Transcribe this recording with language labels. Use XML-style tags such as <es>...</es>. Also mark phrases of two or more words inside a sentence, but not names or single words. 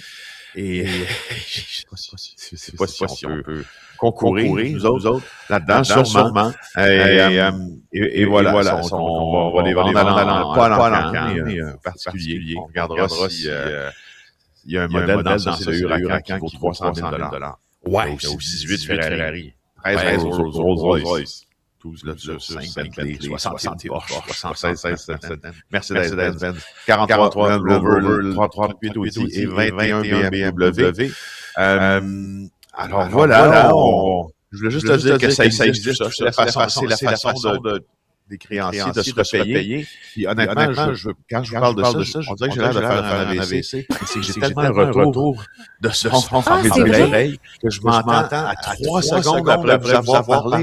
<fr>Et je sais pas si on peut concourir, nous autres, là-dedans, sûrement. Et voilà, on va les vendre pas à l'encan, mais particulier. On regardera si il y a un modèle dans ce Huracan qui vaut 300 000 $. Ouais. Il y a aussi 18 Ferrari, 13 Rolls-Royce, 12 Lexus, 5 Bentley, 60 Porsche, 76 Mercedes-Benz, 43 Land Rover, 38 Audi et 21 BMW. Alors voilà, je voulais juste te dire que ça existe. C'est la façon des créanciers de se repayer. Puis honnêtement, quand je parle de ça, on dirait que j'ai l'air de faire un AVC. C'est que j'ai tellement un retour de ce son dans mes oreilles que je m'entends à 3 secondes après vous avoir parlé.</fr>